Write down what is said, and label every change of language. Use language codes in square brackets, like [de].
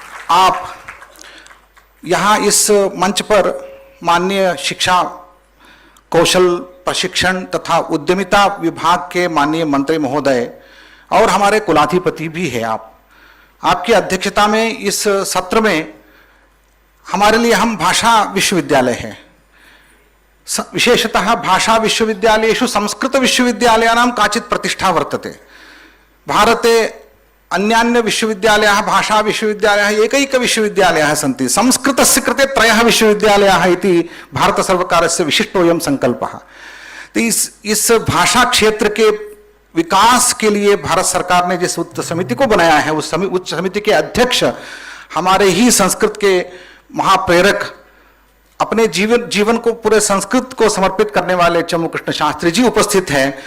[hi] आप यहाँ इस मंच पर माननीय शिक्षा कौशल प्रशिक्षण तथा उद्यमिता विभाग के माननीय मंत्री महोदय और हमारे कुलाधिपति भी हैं। आपकी अध्यक्षता में इस सत्र में हमारे लिए हम भाषा विश्वविद्यालय है, [sa] विशेषतः भाषा विश्वविद्यालयेषु संस्कृत विश्वविद्यालयानां काचित् प्रतिष्ठा वर्तते। भारते अन्यान्य विश्वविद्यालयाः भाषा विश्वविद्यालयाः एकैक विश्वविद्यालयाः सन्ति। संस्कृतस्य कृते त्रयः विश्वविद्यालयाः इति भारतसर्वकारस्य विशिष्टोऽयं संकल्पः। [hi] तो इस भाषा क्षेत्र के विकास के लिए भारत सरकार ने जिस उच्च समिति को बनाया है, उस उच्च समिति के अध्यक्ष हमारे ही संस्कृत के महाप्रेरक, अपने जीवन को पूरे संस्कृत को समर्पित करने वाले चमू कृष्ण शास्त्री जी उपस्थित हैं।